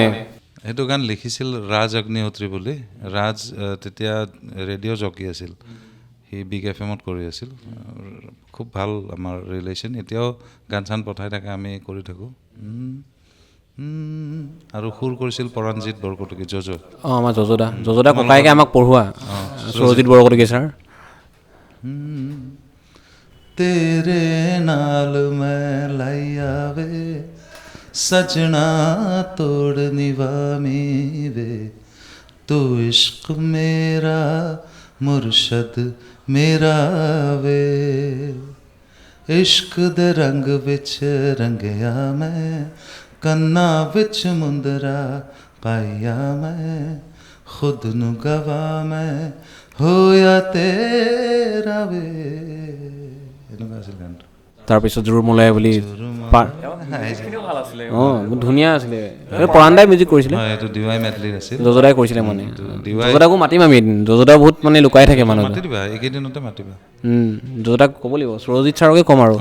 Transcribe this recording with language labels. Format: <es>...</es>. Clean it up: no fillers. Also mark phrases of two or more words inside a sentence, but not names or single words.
<as>সেইটো গান লিখিছিল ৰাজ অগ্নিহোত্ৰী বুলি ৰাজ তেতিয়া ৰেডিঅ' জকি আছিল সি বিগ FM-ত কৰি আছিল খুব ভাল আমাৰ ৰিলেশ্যন এতিয়াও গান চান পঠাই থাকে আমি কৰি থাকোঁ আৰু সুৰ কৰিছিল পৰাণজিৎ বৰকটকী জজ আমাৰ যজদা ককায়েকে আমাক পঢ়োৱা সুৰজিৎ বৰকটকী ছাৰ</as> <pa>ਤੇਰੇ ਨਾਲ ਮੈਂ ਲਾਇਆ ਵੇ ਸਜਣਾ ਤੋੜ ਨਿਵਾਮੀ ਵੇ ਤੂ ਇਸ਼ਕ ਮੇਰਾ ਮੁਰਸ਼ਦ ਮੇਰਾ ਵੇ ਇਸ਼ਕ ਦੇ ਰੰਗ ਵਿਚ ਰੰਗਿਆ ਮੈਂ ਕੰਨਾ ਵਿਚ ਮੁੰਦਰਾ ਪਾਇਆ ਮੈਂ ਖੁਦ ਨੁ ਗਵਾ ਮੈਂ ਹੋਇਆ ਤੇਰਾ ਵੇ</pa> <as>তাৰপিছত জোৰ মলাই বুলি বহুত ধুনীয়া আছিলে পৰাণদাই মিউজিক কৰিছিলে এইটো ডিৱাই মেডলিৰ আছিল যজদাই কৰিছিলে মানে যজদাকো মাতিম আমি এদিন যজদা বহুত মানে লুকাই থাকে মানুহ মাতি দিবা এইকেইদিনতে মাতিবা যজদাক ক'ব লাগিব সুৰজিৎ ছাৰকে ক'ম আৰু</as>